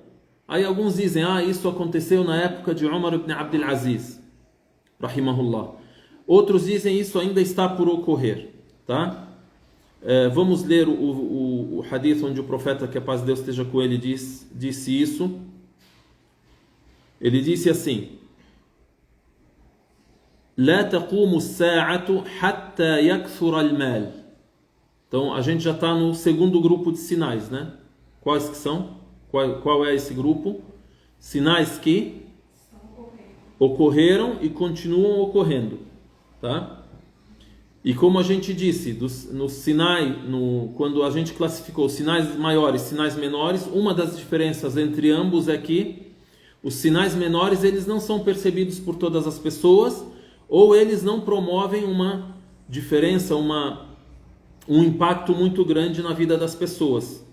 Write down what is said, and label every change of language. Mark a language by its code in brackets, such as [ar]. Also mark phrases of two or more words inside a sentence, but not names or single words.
[pt] Aí alguns dizem, isso aconteceu na época de Umar ibn Abdul Aziz, rahimahullah. Outros dizem, isso ainda está por ocorrer. Tá? Vamos ler o hadith onde o profeta, que a paz de Deus esteja com ele, disse isso. Ele disse assim: [ar] لا تقوم الساعة حتى يكثر المال. [pt] Então a gente já está no segundo grupo de sinais, né? Quais que são? Qual é esse grupo? Sinais que ocorreram e continuam ocorrendo, tá? E como a gente disse, quando a gente classificou sinais maiores, sinais menores, uma das diferenças entre ambos é que os sinais menores eles não são percebidos por todas as pessoas, ou eles não promovem uma diferença, um impacto muito grande na vida das pessoas.